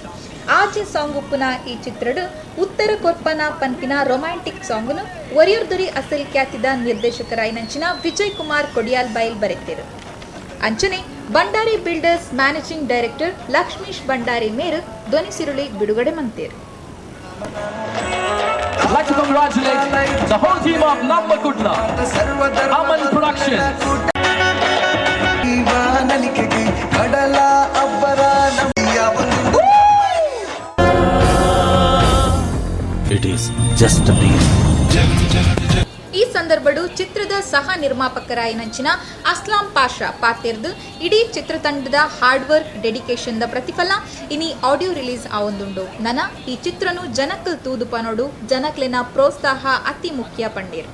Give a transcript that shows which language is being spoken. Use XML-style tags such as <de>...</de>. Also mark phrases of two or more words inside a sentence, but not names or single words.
<tcy>ಆಜೆ ಸಾಂಗ್ ಉಪ್ಪುನ ಈ ಚಿತ್ರಡು ಉತ್ತರ ಕೊರ್ಪನ ಪನ್ಪಿನ</tcy> <en>romantic song</en> <tcy>ಒರಿಯೂರ್ದುರಿ ಅಸಲ್ ಖ್ಯಾತಿದ ನಿರ್ದೇಶಕರಾಯಿನಂಚಿನ ವಿಜಯ್ ಕುಮಾರ್ ಕೊಡಿಯಾಲ್ ಬೈಲ್ ಬರೆತಿರು. ಅಂಚನೆ ಬಂಡಾರಿ ಬಿಲ್ಡರ್ಸ್</tcy> <en>managing director</en> <tcy>ಲಕ್ಷ್ಮೀಶ್ ಬಂಡಾರಿ ಮೇರು ಧ್ವನಿ ಸಿರುಳಿ ಬಿಡುಗಡೆ ಮಂತೇರು.</tcy> <en>I'd like to congratulate the whole team of Namma Kudla, Aman Production. It is just a deal.</en> <tcy>ಈ ಸಂದರ್ಭಡು ಚಿತ್ರದ ಸಹ ನಿರ್ಮಾಪಕರಾಯಿನಂಚಿನ ಅಸ್ಲಾಂ ಪಾಷಾ ಪಾತೆರ್ದು ಇಡೀ ಚಿತ್ರತಂಡದ</tcy> <en>hard work dedication</en> <tcy>ದ ಪ್ರತಿಫಲ ಇನಿ</tcy> <en>audio release</en> <tcy>ಆವೊಂದುಂಡು. ನನ ಈ ಚಿತ್ರನು ಜನಕ್ಕಲ್ ತೂದು ಪನೋಡು ಜನಕ್ಲೆನ ಪ್ರೋತ್ಸಾಹ ಅತಿ ಮುಖ್ಯ ಪಂಡೇರು.</tcy>